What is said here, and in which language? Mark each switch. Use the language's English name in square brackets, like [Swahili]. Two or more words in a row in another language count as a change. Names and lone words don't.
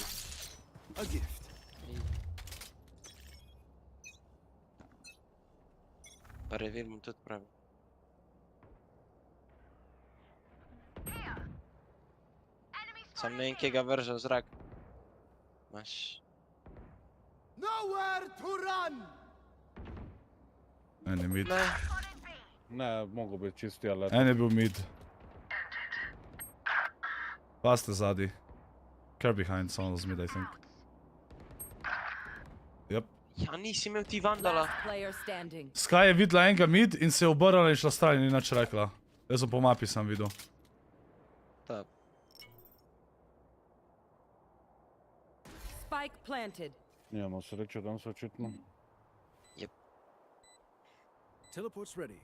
[English] A gift. [Slovenian] Pa reveal mu tudi pravi. Sam ne vem, kje ga vrže v zrak. Maš. [English] Nowhere to run. [Slovenian] En je mid. Ne, mogo biti čisti alet. En je bil mid. Pa ste zadnji. [English] Care behind, someone was mid, I think. Yep. [Slovenian] Ja, nisi imel ti vandala. [English] Last player standing. [Slovenian] Sky je videla enega mid in se je obrnila in šla stran in ni nič rekla. Jaz sem po mapi sam videl. Ta. [English] Spike planted. [Slovenian] Nijamo sreće, tam se očitno. [English] Yep. Teleport's ready.